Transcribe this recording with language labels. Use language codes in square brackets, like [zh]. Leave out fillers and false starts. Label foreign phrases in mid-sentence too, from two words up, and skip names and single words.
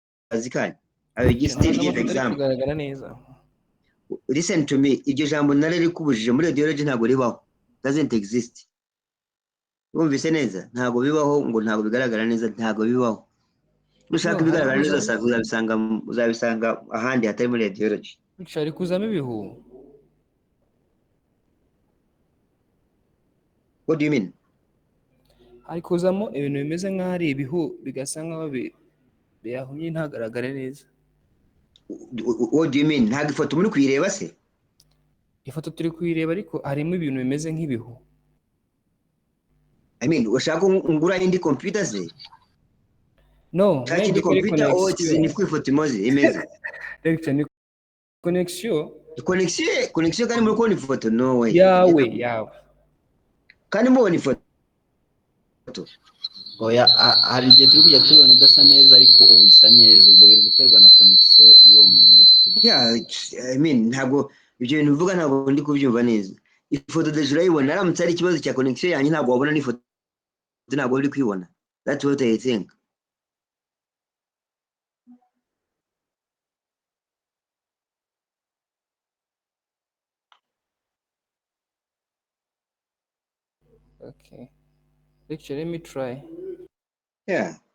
[en] kazi I will still give example. Listen to me, [rw] iryo jambo nari rikubujije muri radiology ntabwo ribaho, [en] doesn't exist. [rw] Wumvise neza, ntabwo bibaho ngo ntabwo bigaragara neza, ntabwo bibaho. Ushaka ibigaragara neza uzabisanga ahandi hatari muri radiology. Ari kuzamo ibihu. [en] What do you mean? [rw] Ari kuzamo ibintu bimeze nk'aho ari ibihu bigasa nk'aho biyahumye ntagaragare neza. [en] What do you mean? [rw] Ntabwo ifoto muri kuyireba se? Ifoto turi kuyireba ariko harimo ibintu bimeze nk'ibihu. [en] I mean, [rw] ushaka ngura indi computer se? No, indi computer or ni kwifoto imoze imeze. Lecture ni connection. Connection kandi muri kubona ifoto? [en] No way. [rw] Yawe. Kandi mubona ifoto? Oya, hari igihe turi kujya tubona idasa neza ariko ubu isa neza, ubwo biri guterwa na connection y'uwo muntu. [en] Yeah, I mean, [rw] ntabwo ibyo bintu uvuga ntabwo ndi kubyumva neza. Ifoto deje urayibona, aramutse ari ikibazo cya connection yanyu ntabwo wabona n'ifoto, ntabwo uri kwibona. [en] That's what I think. Okay. Lecture, let me try. Yeah.